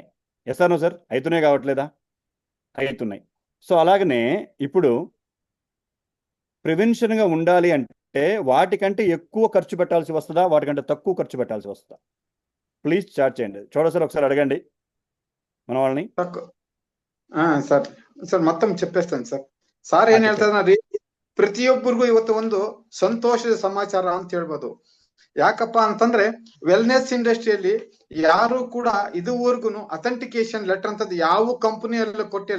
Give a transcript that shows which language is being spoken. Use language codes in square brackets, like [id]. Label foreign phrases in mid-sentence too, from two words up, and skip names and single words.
[en] yes or no [te] సార్? అవుతున్నాయి కావట్లేదా? అవుతున్నాయి. సో అలాగనే ఇప్పుడు ప్రివెన్షన్గా ఉండాలి అంటే వాటికంటే ఎక్కువ ఖర్చు పెట్టాల్సి వస్తుందా, వాటికంటే తక్కువ ఖర్చు పెట్టాల్సి వస్తుందా? ప్లీజ్ చాట్ చేయండి. సార్ ఒకసారి అడగండి మన వాళ్ళని. [kn] ಸರ್ ಸರ್ ಮತ್ತೊಮ್ಮೆ చెప్పేస్తాను ಸರ್. ಸಾರ್ ಏನ್ ಹೇಳ್ತಾರೆ, ಪ್ರತಿಯೊಬ್ಬರಿಗೂ ಇವತ್ತು ಒಂದು ಸಂತೋಷದ ಸಮಾಚಾರ ಅಂತ ಹೇಳ್ಬೋದು. ಯಾಕಪ್ಪ ಅಂತಂದ್ರೆ [en] wellness industry [kn] ಯಾರು ಕೂಡ ಇದುವರೆಗೂ [en] authentication letter [kn] ಅಂತದ್ದು ಯಾವ ಕಂಪನಿಯಲ್ಲೂ ಕೊಟ್ಟಿಲ್ಲ.